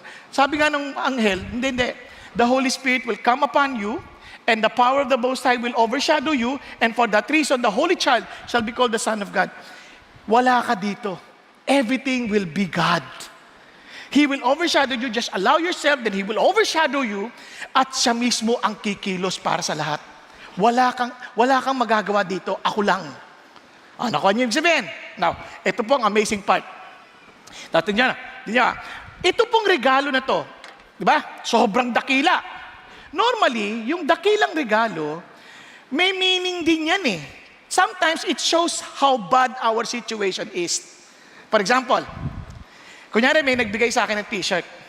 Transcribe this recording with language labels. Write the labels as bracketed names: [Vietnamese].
[Filipino] Sabi nga ng anghel, hindi. [English] The Holy Spirit will come upon you, and the power of the Most High will overshadow you, and for that reason, the Holy Child shall be called the Son of God. [Filipino] Wala ka dito. [English] Everything will be God. He will overshadow you. Just allow yourself, then He will overshadow you, [Filipino] at siya mismo ang kikilos para sa lahat. Wala kang magagawa dito. Ako lang. Nakuha niyo yung sabihin. Now, ito po ang amazing part. Tingnan niya. Ito pong regalo na to, di ba? Sobrang dakila. Normally, yung dakilang regalo, may meaning din yan eh. [English] Sometimes it shows how bad our situation is. For example, [Filipino] kunyari may nagbigay sa akin ng t-shirt.